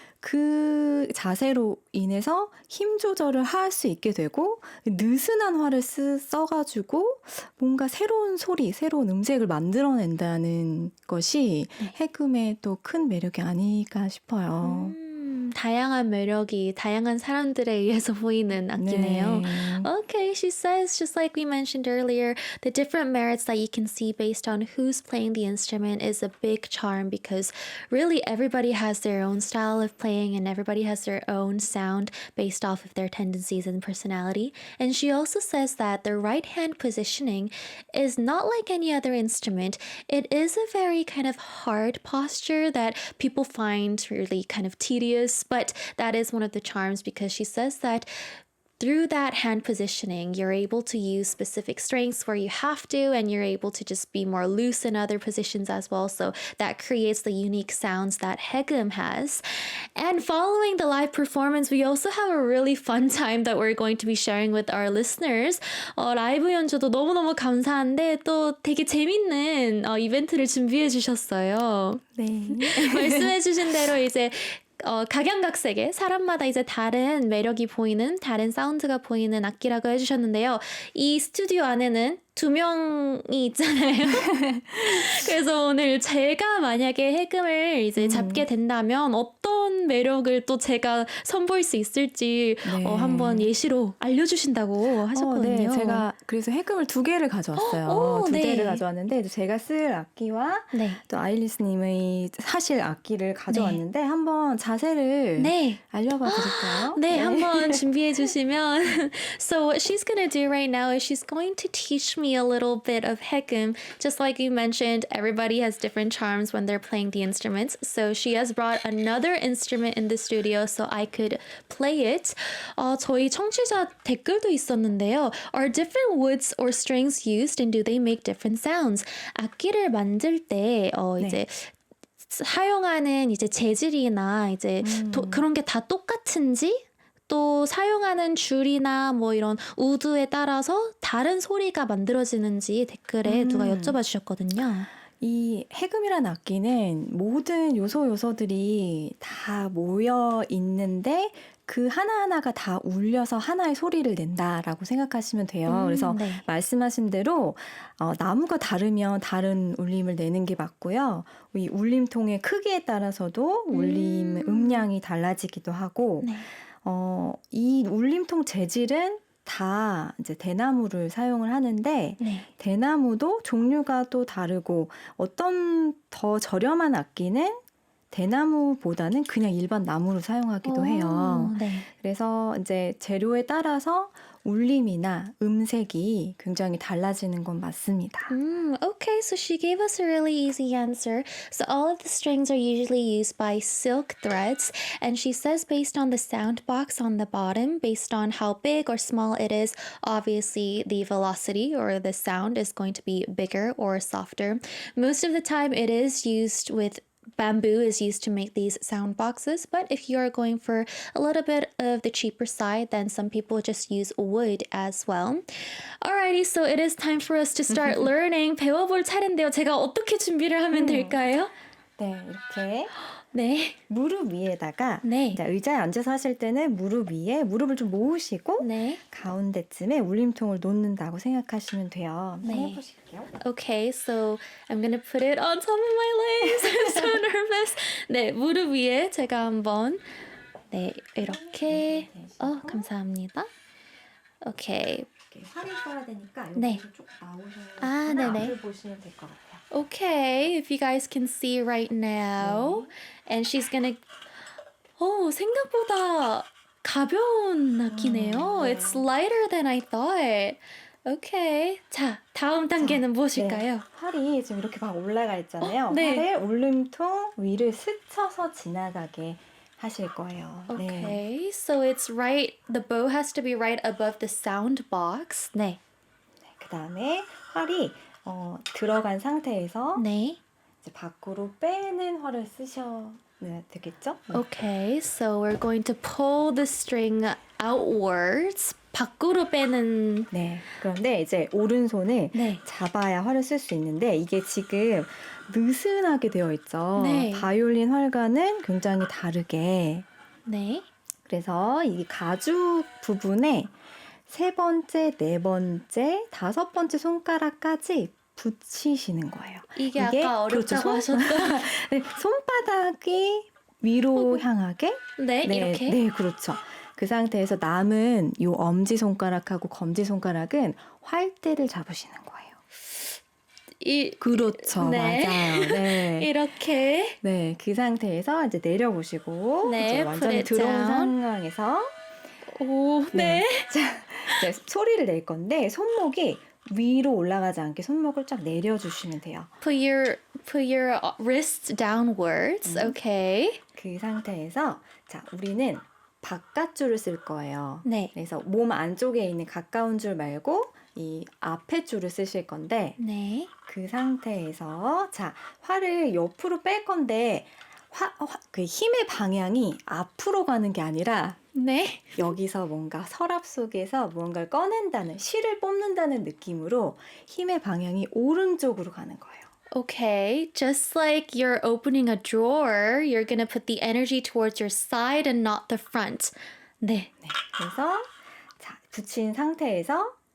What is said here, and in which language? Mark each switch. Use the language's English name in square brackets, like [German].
[Korean] 그 자세로 인해서 힘 조절을 할 수 있게 되고 느슨한 활을 써가지고 뭔가 새로운 소리, 새로운 음색을 만들어낸다는 것이 네. 해금의 또 큰 매력이 아닐까 싶어요. 다양한 매력이 다양한 사람들에 의해서 보이는 악기네요. 네. [English] Okay, she says, just like we mentioned earlier, the different merits that you can see based on who's playing the instrument is a big charm because really everybody has their own style of playing and everybody has their own sound based off of their tendencies and personality. And she also says that the right hand positioning is not like any other instrument. It is a very kind of hard posture that people find really kind of tedious, but that is one of the charms because she says that through that hand positioning, you're able to use specific strengths where you have to, and you're able to just be more loose in other positions as well. So that creates the unique sounds that Hegum has. And following the live performance, we also have a really fun time that we're going to be sharing with our listeners. [Korean] 라이브 연주도 너무너무 감사한데 또 되게 재밌는 이벤트를 준비해 주셨어요. 네. 말씀해 주신 대로 이제 각양각색의 사람마다 이제 다른 매력이 보이는 다른 사운드가 보이는 악기라고 해주셨는데요. 이 스튜디오 안에는 두 명이 있잖아요. 그래서 오늘 제가 만약에 해금을 이제 잡게 된다면 어떤 매력을 또 제가 선보일 수 있을지 네. 한번 예시로 알려주신다고 하셨거든요. 네, 제가 그래서 해금을 2개를 가져왔어요. 오, 2개를 네. 가져왔는데 제가 쓸 악기와 네. 또 아일리스님의 사실 악기를 가져왔는데 한번 자세를 네. 알려봐 드릴까요? 네, 한번 준비해 주시면. [English] So what she's going to do right now is she's going to teach me a little bit of 해금. Just like you mentioned, everybody has different charms when they're playing the instruments. So she has brought another instrument in the studio so I could play it. [Korean] 저희 청취자 댓글도 있었는데요. [English] Are different woods or strings used and do they make different sounds? [Korean] 악기를 만들 때 이제 사용하는 이제 재질이나 이제 그런 게 다 똑같은지 또 사용하는 줄이나 뭐 이런 우드에 따라서 다른 소리가 만들어지는지 댓글에 누가 여쭤봐 주셨거든요. 이 해금이라는 악기는 모든 요소들이 다 모여 있는데 그 하나하나가 다 울려서 하나의 소리를 낸다라고 생각하시면 돼요. 그래서 네. 말씀하신 대로 나무가 다르면 다른 울림을 내는 게 맞고요. 이 울림통의 크기에 따라서도 울림 음량이 달라지기도 하고 네. 이 울림통 재질은 다 이제 대나무를 사용을 하는데 네. 대나무도 종류가 또 다르고 어떤 더 저렴한 악기는 대나무보다는 그냥 일반 나무를 사용하기도 해요. 네. 그래서 이제 재료에 따라서 울림이나 음색이 굉장히 달라지는 건 맞습니다. [English] Okay, so she gave us a really easy answer. So all of the strings are usually used by silk threads, and she says based on the sound box on the bottom, based on how big or small it is, obviously the velocity or the sound is going to be bigger or softer. Most of the time it is used with bamboo is used to make these sound boxes, but if you are going for a little bit of the cheaper side, then some people just use wood as well. Alrighty, so it is time for us to start learning. [Korean] 배워볼 차례인데요. 제가 어떻게 준비를 하면 될까요? 네, 이렇게 네. 무릎 위에다가 네. 이제 의자에 앉아서 하실 때는 무릎 위에 무릎을 좀 모으시고 네. 가운데쯤에 울림통을 놓는다고 생각하시면 돼요. 한번 네. 해보실게요. [English] Okay, so I'm gonna put it on top of my legs. I'm so nervous. [Korean] 네, 무릎 위에 제가 한번 네, 이렇게 감사합니다. 오케이. 이렇게 활이 써야 되니까 네. 여기서 쭉 나오셔서 아, 네네. 앞을 보시면 될 것 같아요. [English] Okay, if you guys can see right now. And she's gonna [Korean] 생각보다 가벼운 악기네요. 네. [English] It's lighter than I thought. Okay. [Korean] 자, 다음 단계는 무엇일까요? 네, 활이 지금 이렇게 막 올라가 있잖아요. 네. 활을 울림통 위를 스쳐서 지나가게 하실 거예요. 네. [English] Okay, so it's right, the bow has to be right above the sound box. [Korean] 네. 그 다음에 활이 들어간 상태에서 네. 이제 밖으로 빼는 활을 쓰셔야 되겠죠? 네. [English] Okay, so we're going to pull the string outwards. [Korean] 밖으로 빼는. 네. 그런데 이제 오른손을 네. 잡아야 활을 쓸 수 있는데 이게 지금 느슨하게 되어 있죠. 네. 바이올린 활과는 굉장히 다르게. 네. 그래서 이 가죽 부분에 3번째, 4번째, 5번째 손가락까지 붙이시는 거예요. 이게 아까 어렵다고 그렇죠. 하셨던. 네, 손바닥이 위로 향하게. 네, 이렇게. 네, 그렇죠. 그 상태에서 남은 요 엄지 손가락하고 검지 손가락은 활대를 잡으시는 거예요. 그렇죠. 네. 맞아요. 네. 이렇게. 네, 그 상태에서 이제 내려보시고 네, 이제 완전히 [English] put it [Korean] 들어온 [English] down. [Korean] 상황에서 오, 네. 자, 이제 소리를 낼 건데 손목이 위로 올라가지 않게 손목을 쫙 내려주시면 돼요. [English] Put your wrists downwards. Okay. [Korean] 그 상태에서 자, 우리는 바깥줄을 쓸 거예요. 네. 그래서 몸 안쪽에 있는 가까운 줄 말고 이 앞에 줄을 쓰실 건데 네. 그 상태에서 자, 활을 옆으로 뺄 건데 그 힘의 방향이 앞으로 가는 게 아니라 네. 여기서 뭔가 서랍 속에서 무언가를 꺼낸다는, 실을 뽑는다는 느낌으로 힘의 방향이 오른쪽으로 가는 거예요. [English] Okay, just like you're opening a drawer, you're gonna put the energy towards your side and not the front. [Korean] 네. 네, 그래서 자, 붙인 상태에서